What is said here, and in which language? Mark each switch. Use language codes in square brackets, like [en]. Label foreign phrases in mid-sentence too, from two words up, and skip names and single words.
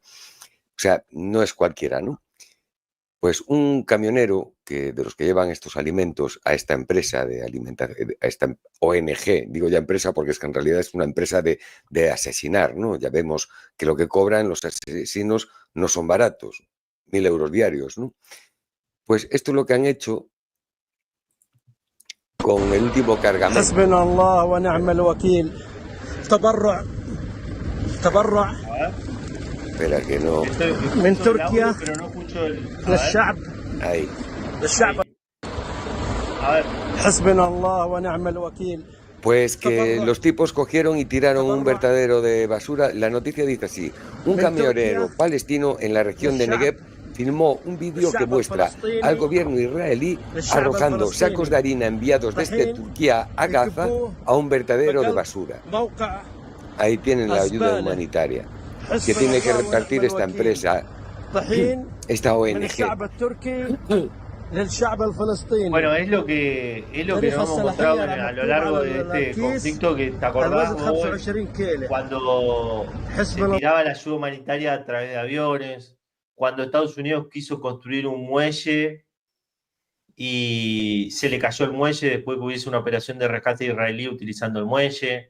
[es] O sea, no es cualquiera, ¿no? Pues un camionero de los que llevan estos alimentos a esta empresa de alimentación, a esta ONG, digo ya empresa porque es que en realidad es una empresa de asesinar, ¿no? Ya vemos que lo que cobran los asesinos no son baratos, 1.000 euros diarios, ¿no? Pues esto es lo que han hecho con el último cargamento. [ar] حسبنا الله ونعم الوكيل تبرع [es] A ver, Espera que no. [ar] من [es] escucho el audio, [ar] تركيا [es] pero no escucho el. A ver, [ar] للشعب [es] Ahí. [ar] للشعب [es] a ver. [ar] حسبنا الله ونعم الوكيل. [es] Pues que los tipos cogieron y tiraron un vertedero de basura. La noticia dice así: un camionero palestino en la región de Negev filmó un vídeo que muestra al gobierno israelí arrojando sacos de harina enviados desde Turquía a Gaza a un vertedero de basura. [ar] موقع [es] Ahí tienen la ayuda humanitaria que tiene que repartir esta empresa, [ar] طحين [es] esta [ar] من [es] ONG. [ar] الشعب التركي للشعب الفلسطيني. [es] Bueno, es lo que nos hemos encontrado a lo largo de este conflicto, que te acordás [ar] الوزن [es] vos [ar] 25 كيلو. [es] cuando se [ar] حسبنا [es] tiraba la ayuda humanitaria a través de aviones, cuando Estados Unidos quiso construir un muelle y se le cayó el muelle después que hubiese una operación de rescate israelí utilizando el muelle.